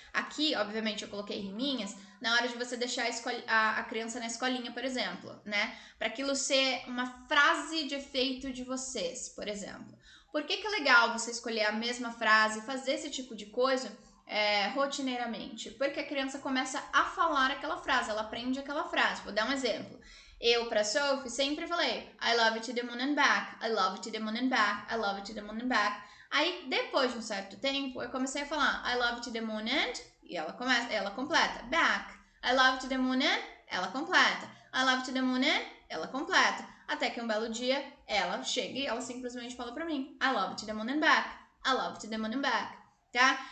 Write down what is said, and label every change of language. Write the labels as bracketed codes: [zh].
[pt] Aqui, obviamente, eu coloquei riminhas na hora de você deixar a criança na escolinha, por exemplo, né? Para aquilo ser uma frase de efeito de vocês, por exemplo. Por que é legal você escolher a mesma frase, fazer esse tipo de coisa rotineiramente? Porque a criança começa a falar aquela frase, ela aprende aquela frase. Vou dar um exemplo. Eu, pra Sophie, sempre falei [en] I love it to the moon and back, [pt] I love it to the moon and back, I love it to the moon and back. Aí, depois de um certo tempo, eu comecei a falar [en] I love it to the moon and, [pt] e ela completa, back. [en] I love it to the moon and, [pt] ela completa. [en] I love it to the moon and, ela completa. [pt] Até que um belo dia, ela chega e ela simplesmente fala pra mim [en] I love it to the moon and back, [pt] I love it to the moon and back, tá?